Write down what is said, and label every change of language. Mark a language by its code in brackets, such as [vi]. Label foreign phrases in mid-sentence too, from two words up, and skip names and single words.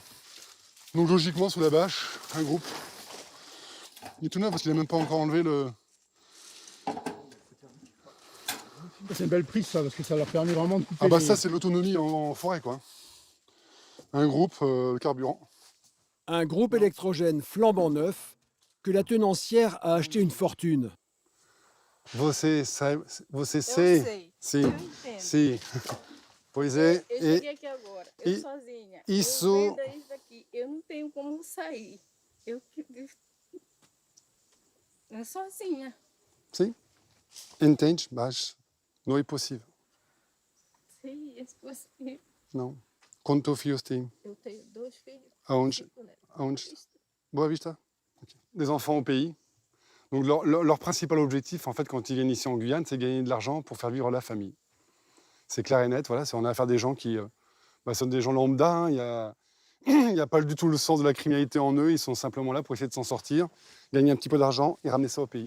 [fr] Donc logiquement, sous la bâche, un groupe. Il est tout neuf parce qu'il n'a même pas encore enlevé le... C'est une belle prise, ça, parce que ça leur permet vraiment de couper. Ah bah ça, c'est l'autonomie en forêt, quoi. Un groupe, carburant. Un groupe électrogène flambant neuf que la tenancière a acheté une fortune. [pt] Você sei. Sim. Eu entendo. Sim. Pois é. Eu cheguei aqui agora, eu sozinha. Isso... Eu vendo isso daqui, eu não tenho como sair. Eu sozinha. Sim. Entende, mas não é possível. Sim, é possível. Não. Quantos filhos tem? Eu tenho 2 filhos. Aonde? Boa Vista. Okay. [fr] Des enfants au pays. Donc leur principal objectif, en fait, quand ils viennent ici en Guyane, c'est gagner de l'argent pour faire vivre la famille. C'est clair et net. Voilà, on a affaire à des gens qui sont des gens lambda. Hein, il n'y a pas du tout le sens de la criminalité en eux. Ils sont simplement là pour essayer de s'en sortir, gagner un petit peu d'argent et ramener ça au pays.